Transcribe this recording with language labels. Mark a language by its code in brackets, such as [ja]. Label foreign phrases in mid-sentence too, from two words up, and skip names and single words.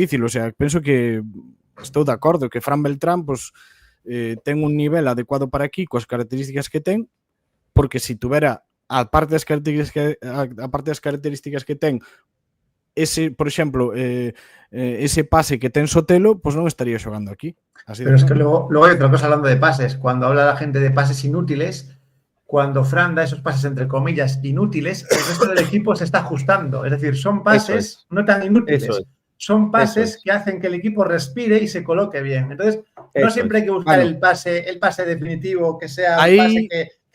[gl] O sea, penso que estou de acordo que Fran Beltrán pues, ten un nivel adecuado para aquí coas características que ten, porque se tuvera aparte das características que ten ese, por exemplo, ese pase que ten Sotelo, pues non estaría xogando aquí. [es] Así pero es que luego hay otra cosa hablando de pases. Cuando habla la gente de pases inútiles, cuando Fran da esos pases, entre comillas, inútiles, el resto del equipo se está ajustando. Es decir, son pases no tan inútiles. Son pases que hacen que el equipo respire y se coloque bien. Entonces, no siempre hay que buscar el pase definitivo, que sea un pase que